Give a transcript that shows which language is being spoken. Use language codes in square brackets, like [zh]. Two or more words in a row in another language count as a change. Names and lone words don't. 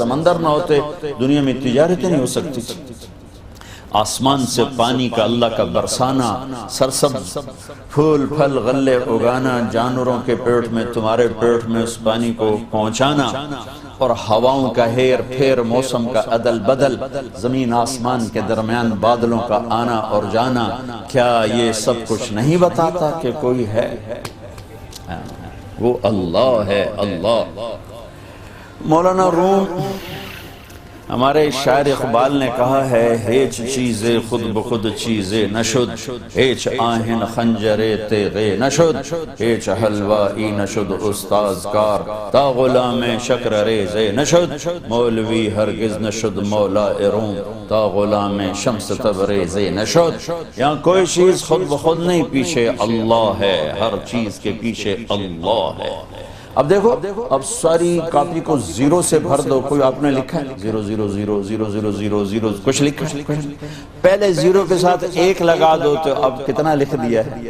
[ur] سمندر نہ ہوتے دنیا میں تجارت نہیں ہو سکتی تھی۔ آسمان سے پانی کا اللہ کا برسانا، سرسبز پھول پھل غلے اگانا، جانوروں کے پیٹ میں تمہارے پیٹ میں اس پانی کو پہنچانا، اور ہواؤں کا ہیر پھیر، موسم کا عدل بدل، زمین آسمان کے درمیان بادلوں کا آنا اور جانا، کیا یہ سب کچھ نہیں بتاتا کہ کوئی ہے؟ وہ اللہ ہے، اللہ۔ مولانا روم ہمارے شاعر اقبال نے کہا ہے، [fa] ہیچ چیزیں خود بخود چیزیں نشد، ہیچ آہن خنجر تیغے نشد، ہیچ حلوائی نشد استاذ کار، تا غلام شکر ریزے نشد، مولوی ہرگز نشد مولا روم، تا غلام شمس تبریزے نشد۔ [ur] یہاں کوئی چیز خود بخود نہیں، پیچھے اللہ ہے، ہر چیز کے پیچھے اللہ ہے۔ اب دیکھو، اب ساری کاپی کو زیرو سے بھر دو، کوئی آپ نے لکھا ہے 0 0 0 0 0 0 0 کچھ لکھا ہے؟ پہلے زیرو کے ساتھ ایک لگا دو تو اب کتنا لکھ دیا ہے؟